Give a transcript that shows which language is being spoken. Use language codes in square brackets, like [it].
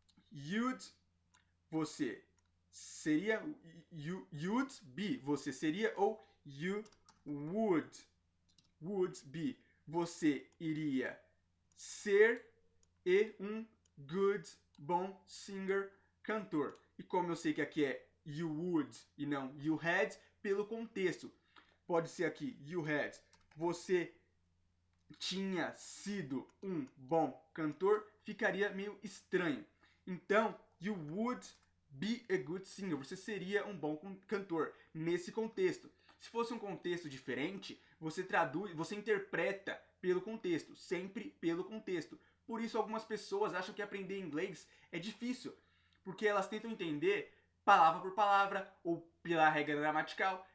[en] You'd, [pt] você seria, [en] you'd be, [pt] você seria, ou [en] you would be, [pt] você iria ser e um [en] good, [pt] bom [en] singer, [pt] cantor. E como eu sei que aqui é [en] you would [pt] e não [en] you had, [pt] pelo contexto. Pode ser aqui [en] you had, [pt] você tinha sido um bom cantor, ficaria meio estranho. Então, [en] you would be a good singer. [pt] Você seria um bom cantor nesse contexto. Se fosse um contexto diferente, você traduz, você interpreta pelo contexto, sempre pelo contexto. Por isso algumas pessoas acham que aprender inglês é difícil, porque elas tentam entender palavra por palavra ou pela regra gramatical.